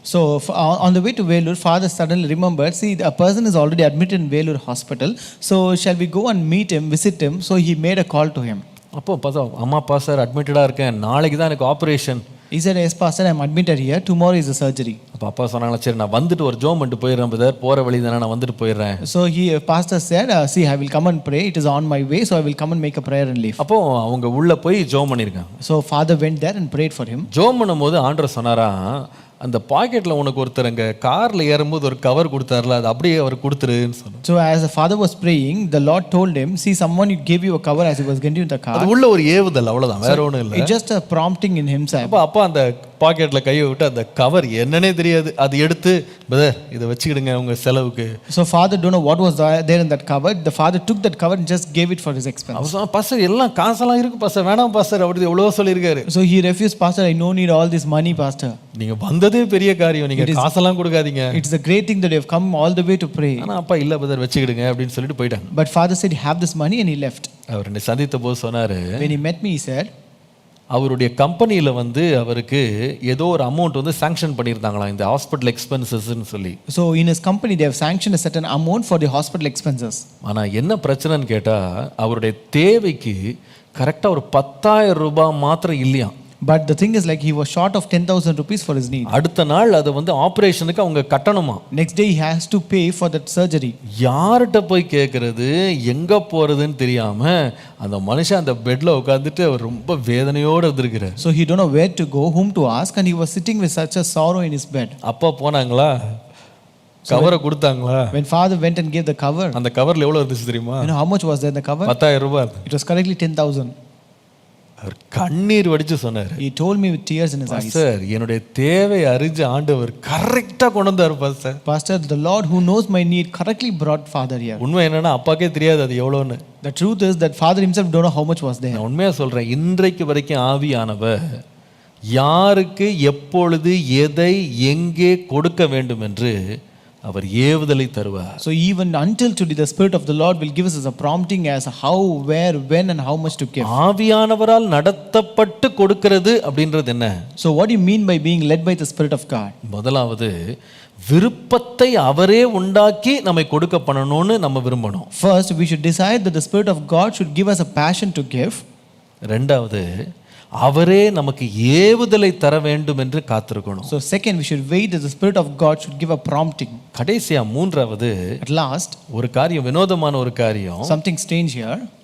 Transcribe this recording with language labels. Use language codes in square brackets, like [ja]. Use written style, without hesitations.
[en] So on the way to Vellore, father suddenly remembered, see a person is already admitted in Vellore hospital, so shall we go and meet him, visit him? So he made a call to him. [ta] அப்போ பார்த்தா, அம்மாப்பா sir அட்மிட்டடாக இருக்கேன், நாளைக்கு தான் எனக்கு operation. [en] He said, yes pastor, I am admitted here, tomorrow is the surgery. [ta] அப்போ அப்பா சொன்னாங்களா, சரி நான் வந்துட்டு ஒரு ஜெபம் பண்ணிட்டு போயிடுறேன் பிரதர், போகிற வழி தானே, நான் வந்துட்டு போயிடுறேன். [en] So pastor said, see I will come and pray, it is on my way, so I will come and make a prayer and leave. [ta] அப்போ அவங்க உள்ளே போய் ஜெபம் பண்ணியிருக்காங்க. [en] So father went there and prayed for him. [ta] ஜெபம் பண்ணும்போது ஆண்டவர் சொன்னாரா, அந்த பாக்கெட்டில் உனக்கு ஒருத்தர் அங்கே காரில் ஏறும்போது ஒரு கவர் கொடுத்தாருல, அது அப்படியே அவர் கொடுத்துருன்னு சொன்னார். [en] So as the father was praying, the Lord told him, see someone gave you a cover as he was getting in the car. [ta] அது உள்ள ஒரு ஏவுதல், அவ்வளவுதான், வேற ஒன்றும் இல்லை. [en] It's just a prompting in himself. [ta] அப்பா அந்த பாக்கெட்டில் கையை விட்டு அந்த கவர் என்னன்னே தெரியாது, அது எடுத்து பிரதர் இதை வச்சுக்கிடுங்க உங்க செலவுக்கு. [en] So father don't know what was there in that cover. The father took that cover and just gave it for his expense. [ta] அவன் பாஸ்டர் எல்லாம் காசெல்லாம் இருக்கு பாஸ்டர், வேணாம் பாஸ்டர் அப்படி எவ்வளவோ சொல்லியிருக்காரு. [en] So he refused, pastor I no need all this money pastor. [ta] நீங்க வந்ததே பெரிய காரியம், நீங்க காசெல்லாம் கொடுக்காதீங்க. [en] It's a great thing that you have come all the way to pray. [ta] ஆனா அப்பா இல்ல பிரதர் வச்சுக்கிடுங்க அப்படின்னு சொல்லிட்டு போயிட்டாங்க. [en] But father said have this money and he left. [ta] அவர் என்னை சந்தித்த போது சொன்னாரு, [en] when he met me he said, [ta] அவருடைய கம்பெனியில் வந்து அவருக்கு ஏதோ ஒரு அமௌண்ட் வந்து சாங்ஷன் பண்ணியிருந்தாங்களாம் இந்த ஹாஸ்பிட்டல் எக்ஸ்பென்சஸ்ன்னு சொல்லி. [en] So in his company, they have sanctioned a certain amount for the hospital expenses. [ta] ஆனால் என்ன பிரச்சனைன்னு கேட்டால் அவருடைய தேவைக்கு கரெக்டாக ஒரு 10,000 ரூபாய் மாத்திரம் இல்லையாம். [en] But the thing is, like, he was short of 10,000 rupees for his need. [ta] அடுத்த நாள் அதை வந்து ஆப்ரேஷனுக்கு அவங்க கட்டணுமா. [en] Next day, he has to pay for that surgery. [ta] யார்கிட்ட போய் கேட்கறது எங்கே போகிறதுன்னு தெரியாமல் அந்த மனுஷன் அந்த பெட்டில் உட்காந்துட்டு அவர் ரொம்ப வேதனையோடு இருந்திருக்கிறார். [en] So he don't know where to go, whom to ask, and he was sitting with such a sorrow in his bed. [ta] அப்பா போனாங்களா, கவரை கொடுத்தாங்களா? [en] When father went and gave the cover, [ta] அந்த கவரில் எவ்வளோ இருந்துச்சு தெரியுமா? [en] you know how much was there in the cover? [ta] 10,000 ரூபாய். [en] It was correctly 10,000. [ta] அவர் கண்ணீர் வடிச்சு சொன்னார், [en] He told me with tears in his eyes. [ta] Sir என்னுடைய தேவை அறிஞ்ச ஆண்டவர் கரெக்டாக கொண்டு வந்தார் sir. [en] Pastor, the Lord who knows my need correctly brought father here. [ta] உண்மை என்னன்னா அப்பாக்கே தெரியாது அது எவ்வளோன்னு. [en] The truth is that father himself don't know how much was there. [ta] நான் உண்மையாக சொல்கிறேன், இன்றைக்கு வரைக்கும் ஆவியானவர் யாருக்கு எப்பொழுது எதை எங்கே கொடுக்க வேண்டும் என்று அவர் ஏவுதலை தருவார். [en] So even until today, the Spirit of the Lord will give us as a prompting as how, where, when and how much to give. [ta] ஆவியானவரால் நடத்தப்பட்டு கொடுக்கிறது அப்படின்றது என்ன? [en] So what do you mean by being led by the Spirit of God? [ta] முதலாவது விருப்பத்தை அவரே உண்டாக்கி நம்மை கொடுக்க பண்ணணும்னு நம்ம விரும்பணும். [en] First, we should decide that the Spirit of God should give us a passion to give. [ta] ரெண்டாவது அவரே நமக்கு ஏவுதலை தர வேண்டும் என்று காத்திருக்கணும். [en] So second, we should wait that the Spirit of God should give a prompting. [ta] கடைசியா மூன்றாவது [en] At last, [ta] ஒரு காரியம், வினோதமான ஒரு காரியம். [en] something strange here.